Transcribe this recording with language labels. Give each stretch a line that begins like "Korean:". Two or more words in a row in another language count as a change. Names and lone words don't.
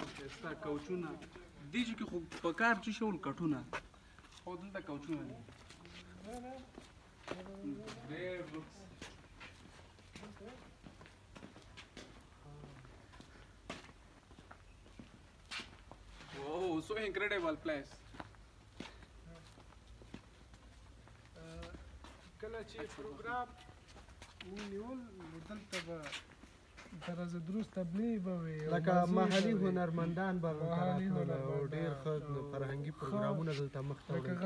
Pashto: ښایسته کوچونه دي چې خو په کار چې شول کټونه، خو دلته کوچونه دي ډېر لوکس.
English: Oh, so incredible place.
Pashto: کله چې پروګرام ونیول دلته به طرز دروست تبلیغ به وي، لکه محلي هنرمندان به راتلل او ډېر ښه فرهنګي پروګرامونه دلته مخته وړل کېدل.